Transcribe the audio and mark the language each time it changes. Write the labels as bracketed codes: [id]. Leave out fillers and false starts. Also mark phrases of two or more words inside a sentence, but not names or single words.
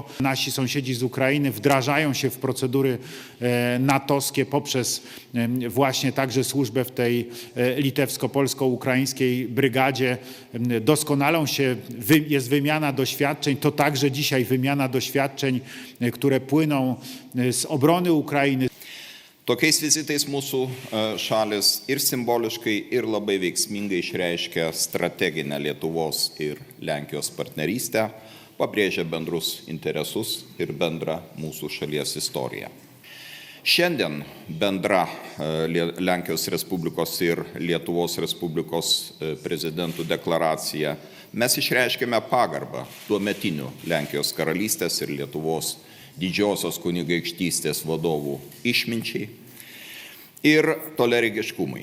[pl] Nasi sąsiedzi z Ukrainy wdrażają się w procedury natowskie poprzez właśnie także służbę w tej litewsko-polsko-ukraińskiej brygadzie. Doskonalą się, jest wymiana doświadczeń, to także dzisiaj wymiana doświadczeń, które płyną z obrony Ukrainy. [lt] Tokiais vizitais mūsų šalis ir simboliškai, ir labai veiksmingai išreiškia strateginę Lietuvos ir Lenkijos partnerystę, pabrėžia bendrus interesus ir bendrą mūsų šalies istoriją. Šiandien bendra Lenkijos Respublikos ir Lietuvos Respublikos prezidentų deklaracija mes išreiškėme pagarbą tuometinių Lenkijos karalystės ir Lietuvos didžiosios kunigaikštystės vadovų išminčiai ir toliaregiškumai.